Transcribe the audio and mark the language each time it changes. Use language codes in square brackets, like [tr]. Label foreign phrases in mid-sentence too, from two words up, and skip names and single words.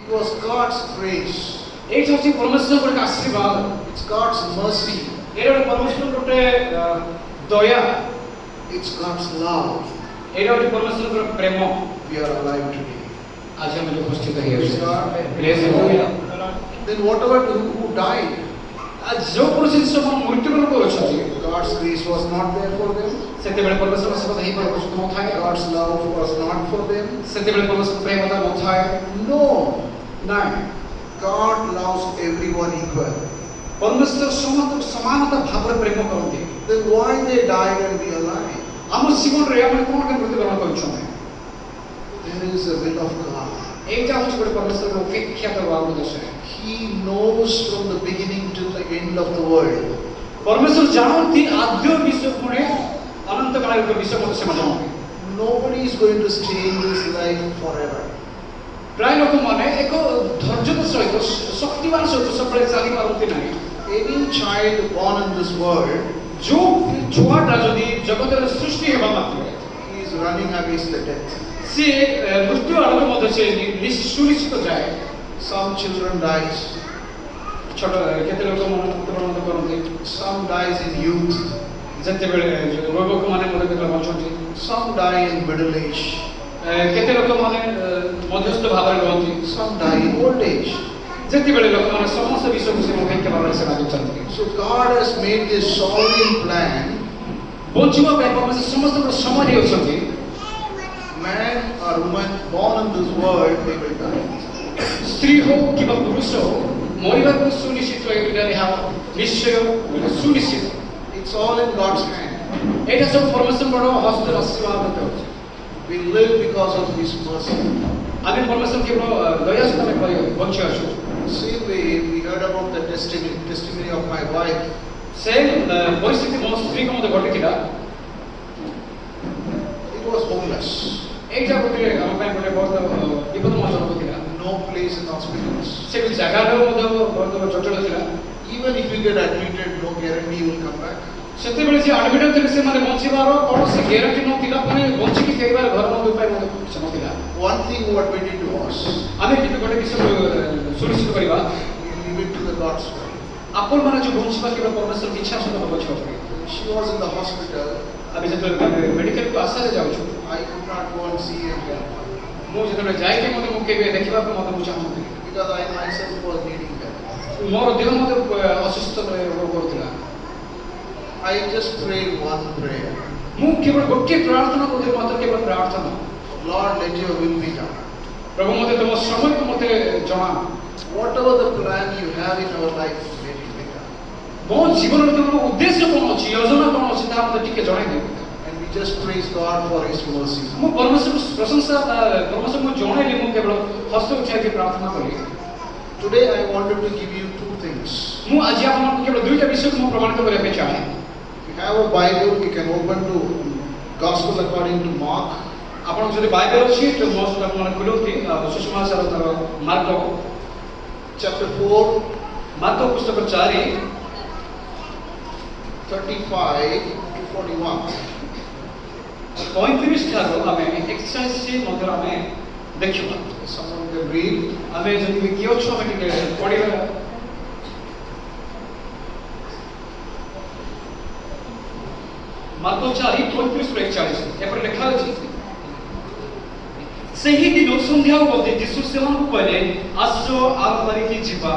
[en] was God's grace. [or] ଏଇଟା ହେଉଛି ପରମେଶ୍ୱରଙ୍କର ଏକ ଆଶୀର୍ବାଦ। [en] It's God's mercy. [or] ଏଇଟା ଗୋଟେ ପରମେଶ୍ୱରଙ୍କର ଗୋଟେ ଦୟା। [en] It's God's love. [or] ଏଇଟା ହେଉଛି ପରମେଶ୍ୱରଙ୍କର ପ୍ରେମ। [en] We are alive today. [or] ଆଜି ଆମେ ଉପସ୍ଥିତ ହେଇଅଛୁ। [en] Praise God. Then whatever who died, [or] ଯୋ ପୁରୁଷ ସବ ମୃତ୍ୟୁବରଣ କରୁଛନ୍ତି, [en] God's grace was not there for them. [or] ସେତେବେଳେ ପରମେଶ୍ୱର ସେବା ହେଇ ନଥାଏ। [en] God's love was not for them. [or] ସେତେବେଳେ ପରମେଶ୍ୱର ପ୍ରେମତା ନଥାଏ। [en] No. [or] ନାଇଁ, [en] God loves everyone equal. [or] ପରମେଶ୍ୱର ସମସ୍ତଙ୍କୁ ସମାନତା ଭାବରେ ପ୍ରେମ କରନ୍ତି। [en] Then why they died and we alive? [or] ଆମ ଜୀବନରେ ଆମେ କଣ ପାଇଁ ମୃତ୍ୟୁବରଣ କରୁଛନ୍ତି? [en] There is a will of God. [or] ଏଇଟା ହେଉଛି ଗୋଟେ ପରମେଶ୍ୱରର ଅପେକ୍ଷାତ ଉଦ୍ଦେଶ୍ୟ। [en] He knows from the beginning to the end of the world. [or] ପରମେଶ୍ୱର ଜାଣନ୍ତି ଆଦ୍ୟ ବିଷୟ ପୁଣି ଅନନ୍ତ କାଳର ବିଷୟ ମଧ୍ୟ ସେ ଜାଣନ୍ତି। [en] Nobody is going to stay in this life forever. [or] ପ୍ରାୟ ଲୋକମାନେ ଏକ ଧୈର୍ଯ୍ୟର ସହିତ ଶକ୍ତିମାନ ସହିତ ସବୁବେଳେ ଚାଲିପାରନ୍ତି ନାହିଁ। [en] Any child born in this world, [or] ଯୋଉ ଛୁଆଟା ଯଦି ଜଗତରେ ସୃଷ୍ଟି ହେବା ମାତ୍ରେ [en] he is running against the death. [or] ସେ ମୃତ୍ୟୁ ଆଡ଼କୁ ମଧ୍ୟ ସେ ସୁନିଶ୍ଚିତ ଯାଏ। [en] Some children dies. [or] ଛୋଟ କେତେ ଲୋକ ମୃତ୍ୟୁବରଣ କରନ୍ତି। [en] Some dies in youth. [or] ଯେତେବେଳେ ରୋଗମାନେ ମଧ୍ୟ କେତେ ବଞ୍ଚନ୍ତି। [en] Some die in middle age. [or] କେତେ ଲୋକମାନେ ମଧ୍ୟସ୍ଥ ଭାବରେ ରୁହନ୍ତି। [en] Some die in old age. [or] ଯେତେବେଳେ ଲୋକମାନେ ସମସ୍ତ ବିଷୟକୁ ସେ ଅପେକ୍ଷା ଭାବରେ ସେବା କରୁଛନ୍ତି। [en] So God has made this sovereign plan. [or] ବଞ୍ଚିବା ପାଇଁ ପରମେଶ୍ୱର ସମସ୍ତଙ୍କର ସମୟ ଦେଇଛନ୍ତି। [en] Man or woman born in this world, they will die. [or] ସ୍ତ୍ରୀ ହଉ କିମ୍ବା ପୁରୁଷ ହଉ ମରିବାକୁ ସୁନିଶ୍ଚିତ ଏଇଟା ଏହା ନିଶ୍ଚୟ ସୁନିଶ୍ଚିତ। [en] It's all in God's hand. [or] ଏଇଟା ସବୁ ପରମେଶ୍ୱରଙ୍କର ହସ୍ତରେ ଆଶୀର୍ବାଦ ହେଉଛି। [en] We live because of His mercy. [or] ଆମେ ପରମେଶ୍ୱର କେବଳ ଦୟା ସହିତ ଆମେ ବଞ୍ଚି ଅଛୁ। [en] Same way we heard about the testimony of my wife. [or] ସେ ପରିସ୍ଥିତି ମୋ ସ୍ତ୍ରୀକୁ ମଧ୍ୟ ଘଟିଥିଲା। [en] It was homeless. [or] ଏଇଟା ଗୋଟେ ଆମ ପାଇଁ ଗୋଟେ ବହୁତ ବିପଦମଜନକ ଥିଲା। [en] No place in hospitals. [or] ସେ ଜାଗାର ମଧ୍ୟ ବହୁତ ଜଟିଳ ଥିଲା। [en] Even if you get admitted, no guarantee you will come back. [or] ସେତେବେଳେ ଯେ ଆଡମିଟ୍ ଥିଲେ ସେମାନେ ବଞ୍ଚିବାର କୌଣସି ଗ୍ୟାରେଣ୍ଟି ନଥିଲା। ପୁଣି ବଞ୍ଚିକି ଫେରିବାର ଘର ମଧ୍ୟ ଉପାୟ ମଧ୍ୟ କିଛି ନଥିଲା। [en] One thing what we did was, [or] ଆମେ କିନ୍ତୁ ଗୋଟେ ବିଷୟ ସୁନିଶ୍ଚିତ କରିବା, [en] we leave it to the God's will. [or] ଆପଣମାନେ ଯେଉଁ ବଞ୍ଚିବା କେବଳ ପରମେଶ୍ୱରଙ୍କ ଇଚ୍ଛା ସହିତ ବଞ୍ଚିବା ପଡ଼ିବ। [en] She was in the hospital. [or] ଆମେ ଯେତେବେଳେ ମେଡିକାଲକୁ ଆଶାରେ ଯାଉଛୁ, [en] I could not go and see and help her. [or] ମୁଁ ଯେତେବେଳେ ଯାଇକି ମଧ୍ୟ ମୁଁ କେବେ ଦେଖିବାକୁ ମଧ୍ୟ ମୁଁ ଚାହୁଁଥିଲି। [en] Because I myself was needing help. [or] ମୋର ଦେହ ମଧ୍ୟ ଅସୁସ୍ଥ କରୁଥିଲା। [en] I just prayed one prayer. [or] ମୁଁ କେବଳ ଗୋଟିଏ ପ୍ରାର୍ଥନା କରୁଥିଲି, ମାତ୍ର କେବଳ ପ୍ରାର୍ଥନା। [en] Lord, let your will be done. [or] ପ୍ରଭୁ ମୋତେ ତମ ସମୟକୁ ମୋତେ ଜଣା। [en] Whatever the plan you have in our life, let it be done. [or] ମୋ ଜୀବନରେ ତୁମର ଉଦ୍ଦେଶ୍ୟ କ'ଣ ଅଛି, ଯୋଜନା କ'ଣ ଅଛି, ତାହା ମୋତେ ଟିକେ ଜଣାଇ ଦିଅ। [en] And we just praise God for His mercy. [or] ମୁଁ ପରମେଶ୍ୱରଙ୍କୁ ପ୍ରଶଂସା ପରମେଶ୍ୱରଙ୍କୁ ଜଣାଇଲି, ମୁଁ କେବଳ ହସ୍ତ ଉଠାଇକି ପ୍ରାର୍ଥନା କଲି। [en] Today I wanted to give you two things. [or] ମୁଁ ଆଜି ଆପଣଙ୍କୁ କେବଳ ଦୁଇଟା ବିଷୟକୁ ମୁଁ ପ୍ରମାଣିତ କରିବା ପାଇଁ ଚାହେଁ। [en] If you have a Bible, you can open to Gospel according to Mark. [or] ଆପଣଙ୍କୁ ଯଦି ବାଇବେଲ ଅଛି ତ ମୋ ସହିତ ଆପଣମାନେ ଖୋଲନ୍ତି ସୁଷମାଚାର ତାର ମାର୍କ [en] Chapter 4, [or] ମାର୍କ ପୁସ୍ତକ 4 [en] 35 to 41. [or] 35 ଠାରୁ ଆମେ 41 ମଧ୍ୟରେ ଆମେ ଦେଖିବା। [en] Someone can read. [or] ଆମେ ଯଦି କିଏ ଅଛୁ ଆମେ ଟିକେ ପଢ଼ିବା। ମାର୍କ 4 35 41 ଏପରି ଲେଖା ଅଛି। ସେହି ଦିନ ସନ୍ଧ୍ୟା ବେଳେ ଯୀଶୁ ସେମାନଙ୍କୁ କହିଲେ, ଆସ ଆଉ ଧରିକି ଯିବା।